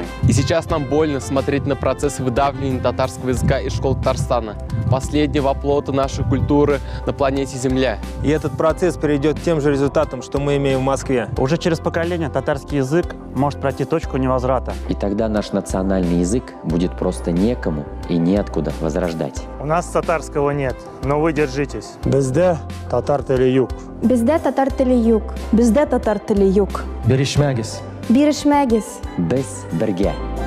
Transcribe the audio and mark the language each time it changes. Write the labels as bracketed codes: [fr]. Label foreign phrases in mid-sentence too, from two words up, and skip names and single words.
[ru] И сейчас нам больно смотреть на процесс выдавливания татарского языка из школ Татарстана, последнего оплота нашей культуры на планете Земля. И этот процесс приведет к тем же результатам, что мы имеем в Москве. Уже через поколение татарский язык может пройти точку невозврата. И тогда наш национальный язык будет просто некому и неоткуда возрождать. У нас татарского нет, но вы держитесь. [tt] Безде татар теле юг. Безде татар теле юг. Безде татар теле юг. Берешмягис. Биришмегис. Без берге.